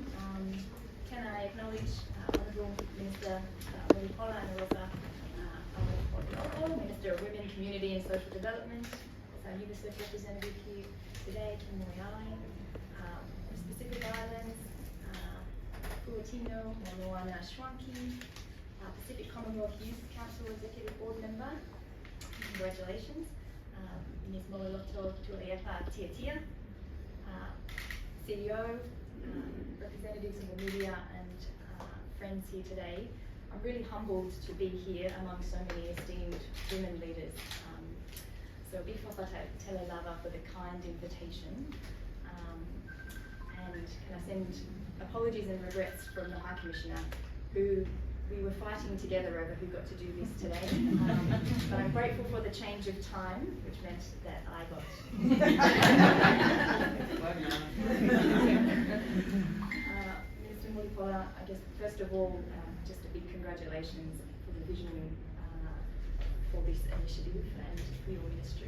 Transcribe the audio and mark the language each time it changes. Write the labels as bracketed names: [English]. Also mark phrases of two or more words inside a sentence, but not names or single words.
[English] Can I acknowledge Honourable Minister Moripola and also Minister of Women, Community and Social Development, our UNICEF representative here today, Kim Moyai, Pacific Islands, Puatino, Moana Shwanki, Pacific Commonwealth Youth Council Executive Board Member, congratulations, Ms. Mololoto Tualeapa Tiatia, CEO, representatives of the media and friends here today. I'm really humbled to be here among so many esteemed women leaders. So [Samoan] bifo tele lava [English] for the kind invitation. And can I send apologies and regrets from the High Commissioner, who we were fighting together over who got to do this today. But I'm grateful for the change of time, which meant that I got. Minister Moripola, I guess first of all, just a big congratulations for the vision for this initiative and for your ministry.